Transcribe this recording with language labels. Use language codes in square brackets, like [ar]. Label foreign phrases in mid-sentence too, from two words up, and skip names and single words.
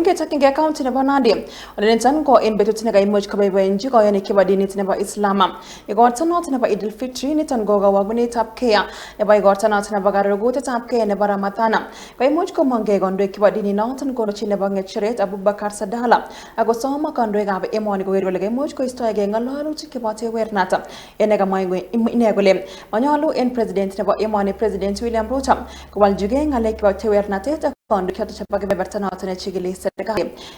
[kln] kechakenge county nebo Nandi olenentan ko en betut nekaimuch koboiboenchi koyonik chebo dinit nebo Islam. Igorta noton nebo Eid al-Fitr niton ko kawagunetab kee nebo igorta noton nebo karugutetab kee nebo Ramadhan. Koimuch komongei kandoik chebo dinit noton konochi nebo Ngecheret Abubakar Sadala ako soma kandoikab emoni koker kole kaimuch koistoegei ng'alalutik chebo tewernat. Ene kamwa ine kole manyalu en president nebo emoni President William Ruto kowaljigei ng'alek chebo tewernatet ak kandoik choton chebo kebeberta noton nechigili serikali.